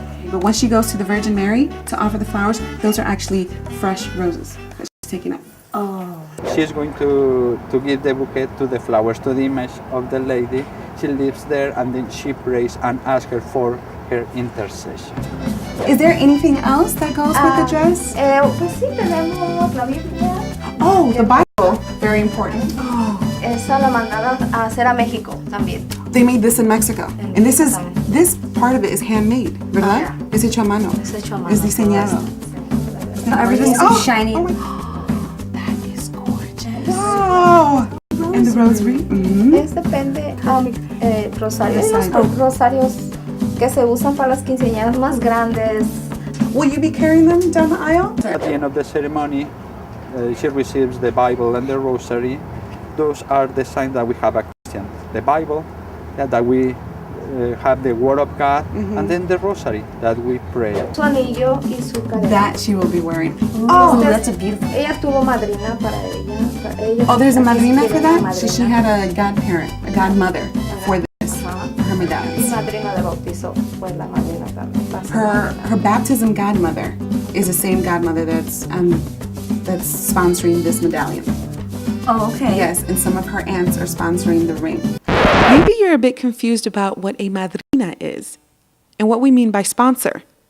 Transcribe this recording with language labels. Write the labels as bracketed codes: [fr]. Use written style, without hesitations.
[en] But once she goes to the Virgin Mary to offer the flowers, those are actually fresh roses that she's taking up. Oh, she's going to give the bouquet to the flowers, to the image of the lady. She lives there, and then she prays and asks her for her intercession. Is there anything else that goes with the dress? [es] Pues sí, tenemos la Biblia. [en] Oh, the Bible. Very important. [es] Esa la mandaron a hacer a México también. [en] They made this in Mexico. And this part of it is handmade, [es] ¿verdad? Es hecho a mano. Es hecho a mano. Es diseñado. [en] Everything's so shiny. That is gorgeous. Wow. And the rosary. [es] Es depende rosarios. Hay unos rosarios que se usan para las quinceañeras más grandes. [en] Will you be carrying them down the aisle? At the end of the ceremony, she receives the Bible and the rosary. Those are the signs that we have a Christian. The Bible, that we have the Word of God, and then the rosary that we pray. [es] Su anillo y su cadena. [en] That she will be wearing. Oh, that's a beautiful. [es] Ella tuvo madrina para ella. [en] Oh, there's a madrina for that? [es] Madrina. [en] So she had a godparent, a godmother for this, for her [es] Mi [en] medallions. [es] madrina de bautizo fue la madrina también. [en] Her baptism godmother is the same godmother that's sponsoring this medallion. Oh, okay. Yes, and some of her aunts are sponsoring the ring. Maybe you're a bit confused about what a madrina is and what we mean by sponsor.